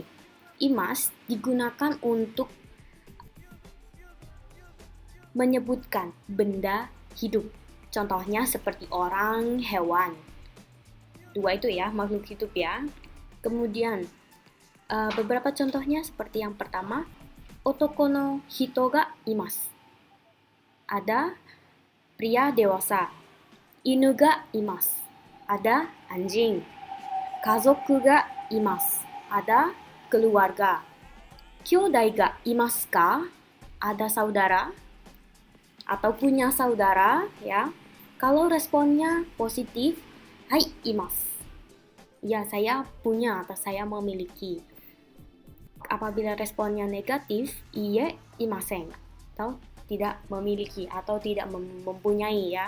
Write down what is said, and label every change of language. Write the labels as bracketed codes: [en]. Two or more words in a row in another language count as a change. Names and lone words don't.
[id] Imas digunakan untuk menyebutkan benda hidup. Contohnya seperti orang, hewan. Dua itu ya, makhluk hidup ya. Kemudian beberapa contohnya seperti yang pertama, [ja] 男の人がいます. [id] Ada pria dewasa. [ja] 犬がいます. [id] Ada anjing. [ja] 家族がいます. [id] Ada keluarga. [ja] 兄弟がいますか? [id] Ada saudara atau punya saudara ya. Kalau responnya positif, [ja] はい います. [id] Ya, saya punya atau saya memiliki. Apabila responnya negatif, [ja] いいえ いません [id] atau tidak memiliki atau tidak mempunyai ya.